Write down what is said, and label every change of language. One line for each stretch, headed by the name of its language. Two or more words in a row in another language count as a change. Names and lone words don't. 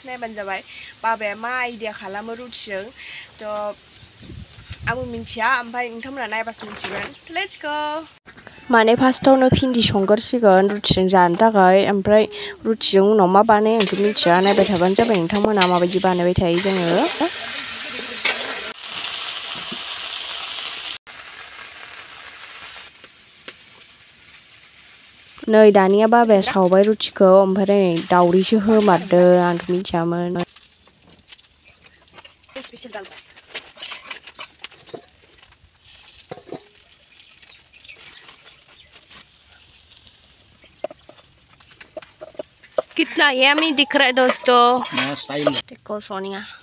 Bodo: नायबानो जाबाय बाबाया मा आइडिया खालामो रुटिजों थ' आंबो मिन्थिया ओमफ्राय नोंथांमोना नायबासो मिन्थिगोन थ'
English: let's go
Bodo: माने फार्स्टआवनो भिन्दि संगोरसिगोन रुटिजों जानो थाखाय ओमफ्राय रुटिजों उनाव मा बानायो आंथ' मिन्थिया नायबाय थाबानो जाबाय नोंथांमोना माबायदि बानायबाय थायो जोङो नै दानिया बाबाया सावबाय रुटिखौ ओमफ्राय दावदैसो होमारदो आंथ' मिन्थियामोन
Hindi: कितना यम्मी दिख रहा है दोस्तों देखो
Bodo: सोनिया